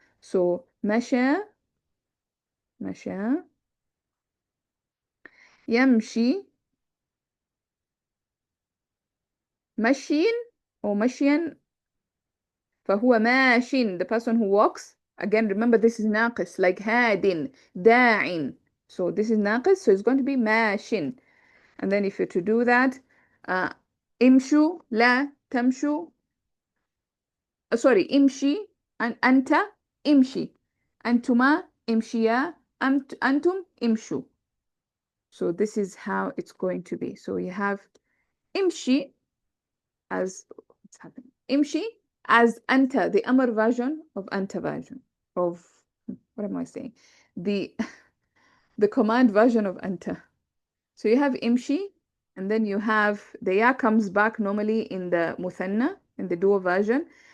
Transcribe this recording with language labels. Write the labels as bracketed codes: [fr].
[ar] So masha, masha, يمشي مشي or مشيا فهو ماش, [en] the person who walks. Again, remember this is ناقص, like هاد, داع. So this is ناقص, so it's going to be ماش. And then if you're to do that, [ar] امشوا لا تمشوا, sorry, امشي, أنت امشي, أنتما امشيا, أنتم امشوا. [en] So this is how it's going to be. So you have امشي as, what's happening? Imshi as anta, the Amr version of anta version of, what am I saying? The the command version of anta. So you have imshi, and then you have the ya comes back normally in the muthanna, in the dual version.